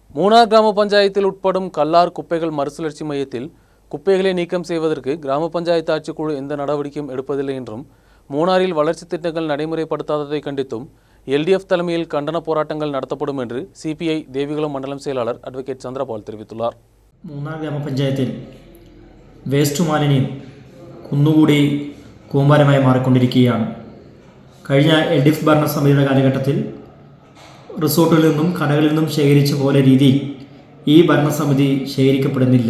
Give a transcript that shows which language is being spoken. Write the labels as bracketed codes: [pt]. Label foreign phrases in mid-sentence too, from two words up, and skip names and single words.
[ta] மூணார் கிராமபஞ்சாயத்தில் உட்படும் கல்லார் കുപ്പைகள் மறுசுழற்சி மையத்தில் குப்பைகளை நீக்கம் செய்வதற்கு கிராமபஞ்சாயத்து ஆட்சிக்குழு எந்த நடவடிக்கையும் எடுப்பதில்லை என்றும் மூணாரில் வளர்ச்சி திட்டங்கள் நடைமுறைப்படுத்தாததை கண்டித்தும் எல்டிஎஃப் தலைமையில் கண்டன போராட்டங்கள் நடத்தப்படும் என்று சிபிஐ தேவிகுளம் மண்டலம் செயலாளர் அட்வொகேட் சந்திரபால் தெரிவித்துள்ளார். [ml] മൂന്നാർ ഗ്രാമപഞ്ചായത്തിൽ വേസ്റ്റ് മാലിന്യം കുന്നുകൂടി കൂമ്പാരമായി മാറിക്കൊണ്ടിരിക്കുകയാണ്. കഴിഞ്ഞ എൽഡിഎഫ് ഭരണസമിതിയുടെ കാലഘട്ടത്തിൽ റിസോർട്ടുകളിൽ നിന്നും കടകളിൽ നിന്നും ശേഖരിച്ച പോലെ രീതിയിൽ ഈ ഭരണസമിതി ശേഖരിക്കപ്പെടുന്നില്ല.